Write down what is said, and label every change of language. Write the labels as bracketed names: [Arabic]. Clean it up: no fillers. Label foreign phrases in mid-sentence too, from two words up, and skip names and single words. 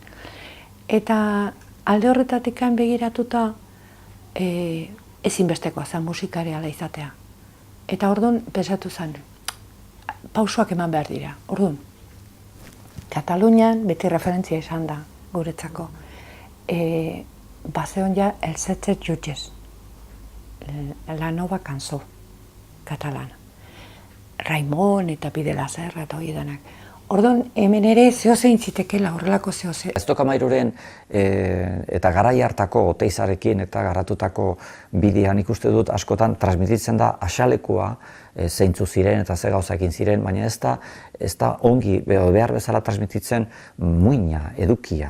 [Basque] Eta alde horretatik begiratuta ezinbestekoa zen musikareala izatea. Eta orduan pensatu zen, pausoak eman behar dira. Orduan, Katalunian beti referentzia izan da guretzako. Bazeon ja el setze jutges, la nova cançó catalana. Raimon eta Pide la Serra eta hori denak. Orduan, hemen ere zehozein zitekela, horrelako zehoze. Ez Tokamairuren eta garai hartako Oteizarekin eta garatutako bidean ikuste dut askotan transmititzen da asalekua zeintzu ziren eta ze gauzakin ziren, baina ez da ongi behar bezala transmititzen muina, edukia.